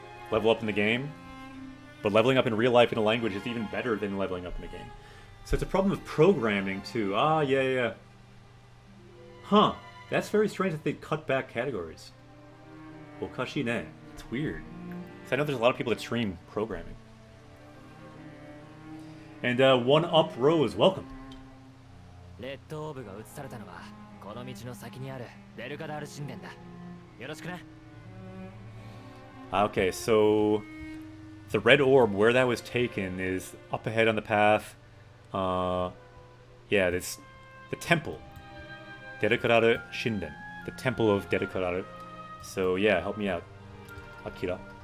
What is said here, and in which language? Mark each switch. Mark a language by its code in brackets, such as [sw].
[en] Level up in the game. But leveling up in real life in a language is even better than leveling up in the game. So it's a problem of programming too. Ah, yeah. Huh. That's very strange that they cut back categories. [ja] Okashi ne. [en] It's weird. Because I know there's a lot of people that stream programming. And One Up Rose, welcome. [ja] レッドオーブが移されたのはこの道の先にあるベルカダール神殿だ。よろしくな。 [en] Okay, so the red orb, where that was taken, is up ahead on the path. Yeah, this the temple. Derekarare Shinden. The temple of Derekarare. So yeah, help me out, Akira.